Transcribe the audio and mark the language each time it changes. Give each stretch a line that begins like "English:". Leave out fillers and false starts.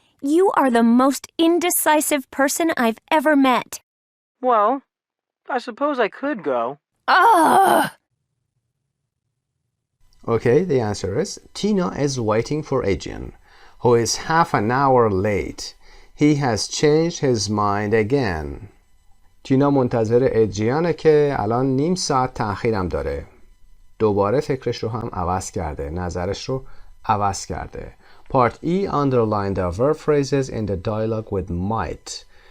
English: You are the most indecisive person I've ever met. Well, I suppose I could go. Ugh! Okay, the answer is Tina is waiting for Adrian, who is half an hour late. He has changed his mind again.
Persian: تینا منتظر ادریانه که الان نیم ساعت تأخیرم داره. دوباره فکرش رو هم عوض کرده. نظرش رو عوض کرده.
English: Part E, underline the verb phrases in the dialogue with might.